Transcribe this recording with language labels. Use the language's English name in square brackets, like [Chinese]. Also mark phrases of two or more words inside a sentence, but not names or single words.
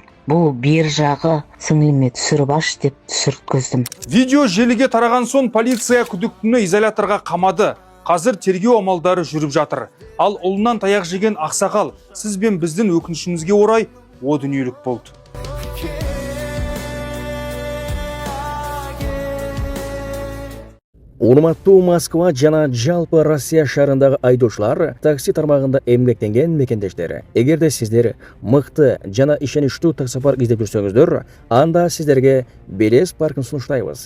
[Kazakh] Бұл бер жағы сіңліме түсіріп аш деп түсірткіздім. Видео желіге тараған соң полиция күдіктіні изоляторға қамады. Қазір тергеу амалдары жүріп жатыр. Ал ұлынан таяқ жеген ақсақал, сіз бен біздің өкінішімізге орай о дүниелік болды. [Kyrgyz] Урматтуу Москва жана жалпы Россия шаарындагы айдоочулар, такси тармагында эмгектенген мекендештери. Эгерде сиздер мыкты жана ишеничтүү таксопарк издеп жүрсөңүздөр, анда сиздерге Белес паркын сунуштайбыз.